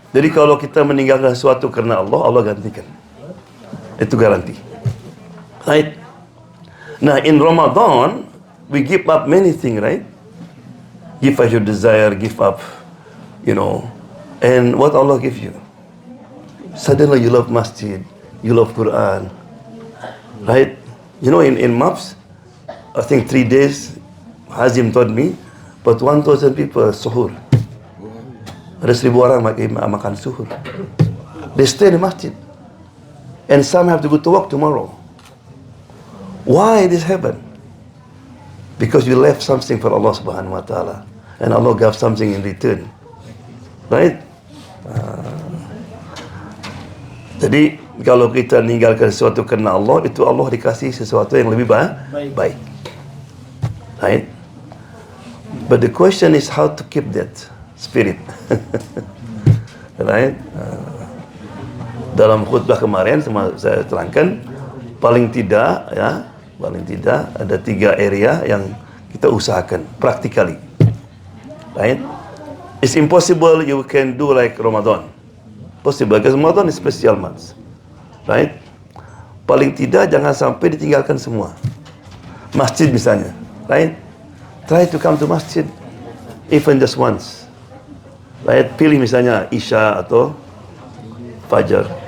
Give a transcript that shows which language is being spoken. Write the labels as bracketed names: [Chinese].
[Indonesian] Jadi kalau kita meninggalkan sesuatu karena Allah, Allah gantikan. Itu garanti. Right? [English] Nah, in Ramadan, we give up many things, right? Give up your desire, give up, and what Allah give you? Suddenly you love masjid, you love Quran, right? In MAPS, I think 3 days, Hazim told me, but 1,000 people suhur. [Indonesian] Ada 1,000 orang makan suhur. [English] They stay in the masjid. And some have to go to work tomorrow. Why this happened? Because you left something for Allah subhanahu wa ta'ala. And Allah gave something in return. Right? [Indonesian] Jadi, kalau kita meninggalkan sesuatu kerana Allah, itu Allah dikasih sesuatu yang lebih baik. [English] Right? But the question is how to keep that spirit. Right? [Indonesian] Dalam khutbah kemarin saya terangkan, paling tidak ada 3 area yang kita usahakan practically. [English] Right? It's impossible you can do like Ramadan. Possible because Ramadan is special month. Right? [Indonesian] Paling tidak jangan sampai ditinggalkan semua. Masjid misalnya, [English] right? Try to come to masjid even just once. Right? [Indonesian] Pilih misalnya Isya atau Fajar.